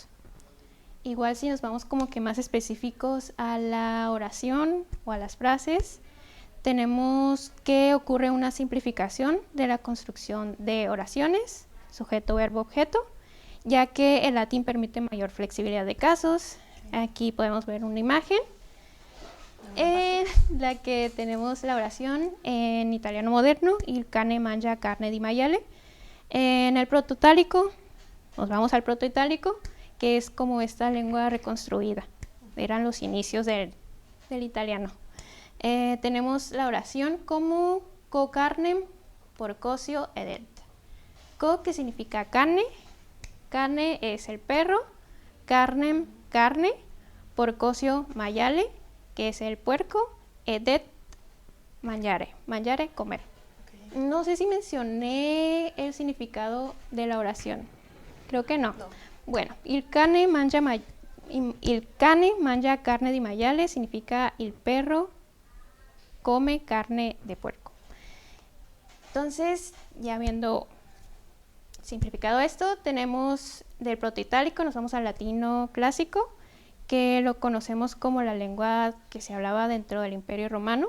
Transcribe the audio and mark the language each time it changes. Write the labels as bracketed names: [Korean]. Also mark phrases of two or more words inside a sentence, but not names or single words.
[Spanish] Igual si nos vamos como que más específicos a la oración o a las frases, tenemos que ocurre una simplificación de la construcción de oraciones, sujeto, verbo, objeto, ya que el latín permite mayor flexibilidad de casos. Aquí podemos ver una imagen en la que tenemos la oración en italiano moderno, [Italian] il cane mangia carne di maiale. [Spanish] En el protoitálico, nos vamos al protoitálico, que es como esta lengua reconstruida. Eran los inicios del italiano. Tenemos la oración como co carnem porcocio edet. Co, que significa carne, carne es el perro, carnem, carne, porcocio, maiale, que es el puerco, [Italian] edet, mangiare, mangiare, [Spanish] comer. Okay. No sé si mencioné el significado de la oración, creo que no. Bueno, [Italian] il cane mangia carne di maiale [Spanish] significa el perro come carne de puerco. Entonces, ya habiendo simplificado esto, tenemos del protoitálico, nos vamos al latino clásico, que lo conocemos como la lengua que se hablaba dentro del Imperio Romano.